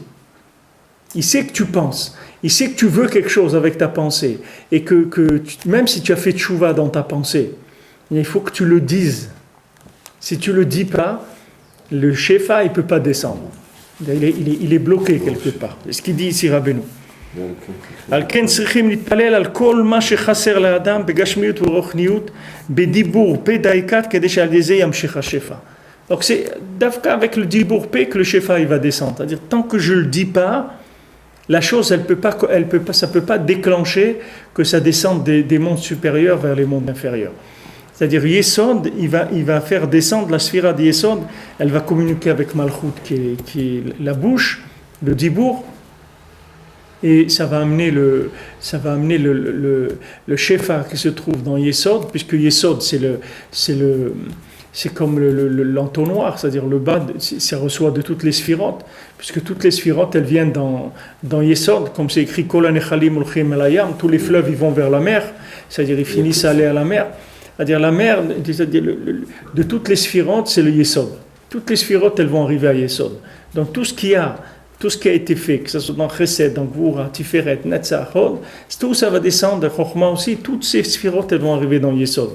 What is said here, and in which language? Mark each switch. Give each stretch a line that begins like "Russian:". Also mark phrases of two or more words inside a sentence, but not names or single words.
French: Il sait que tu penses. Il sait que tu veux quelque chose avec ta pensée. Et même si tu as fait tchouva dans ta pensée, il faut que tu le dises. Si tu ne le dis pas, le shefa il ne peut pas descendre. Il est bloqué quelque part. C'est ce qu'il dit ici Rabbeinu.
Hebrew: על כן צריכים להתפלל על כל מה שחסר לאדם בגשמיות ורוחניות בדיבור פה דייקת כדי שעל ידי זה ימשיך השפע.
French: Donc c'est d'avka avec le
Hebrew: דיבור פה
French: que le shefa il va descendre. C'est-à-dire tant que je le dis pas, la chose ça peut pas déclencher que ça descende des mondes supérieurs vers les mondes inférieurs. C'est-à-dire Yesod, il va faire descendre la sphira de Yesod, elle va communiquer avec Malchut qui est la bouche, le dibour. Et ça va amener le shefa qui se trouve dans Yesod, puisque Yesod c'est comme l'entonnoir, c'est-à-dire le bas, ça reçoit de toutes les sphirotes, puisque toutes les sphirotes elles viennent dans Yesod, comme c'est écrit
Hebrew: כל הנחלים הולכים אל הים,
French: tous les fleuves ils vont vers la mer, c'est-à-dire ils finissent à aller à la mer. C'est-à-dire la mer, de toutes les sphirotes, c'est le Yesod. Toutes les sphirotes elles vont arriver à Yesod. Donc tout ce qui a été fait, que ce soit dans Chesed, dans Gvura, Tiferet, Netzach, Hod, tout ça va descendre, Chokhmah aussi, toutes ces sphirotes, elles vont arriver dans Yesod.